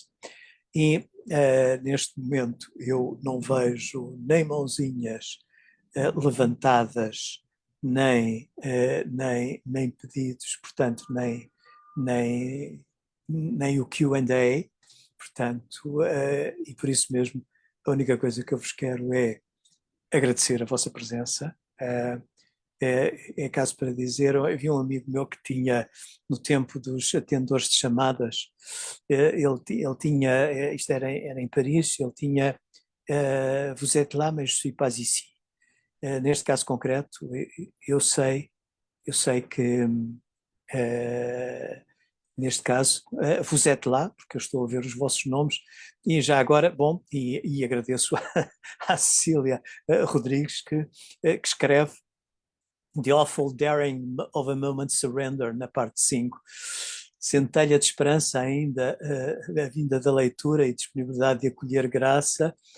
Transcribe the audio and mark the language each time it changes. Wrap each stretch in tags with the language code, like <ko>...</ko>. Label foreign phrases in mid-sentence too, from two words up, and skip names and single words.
<pt>E neste momento eu não vejo nem mãozinhas levantadas, nem pedidos, portanto, nem o Q&A, portanto, e por isso mesmo a única coisa que eu vos quero é agradecer a vossa presença. É caso para dizer, havia um amigo meu que tinha, no tempo dos atendedores de chamadas, ele tinha, isto era em Paris, ele tinha</pt> <fr>Vous êtes là, mais je suis pas ici.</fr> <pt>Neste caso concreto, eu sei que neste caso,</pt> <fr>vous êtes</fr> <pt>lá, porque eu estou a ver os vossos nomes, e já agora, bom, e agradeço à Cecília Rodrigues que escreve The Awful Daring of a Moment's Surrender, na parte 5. Centelha de esperança ainda, a vinda da leitura e disponibilidade de acolher graça.</pt>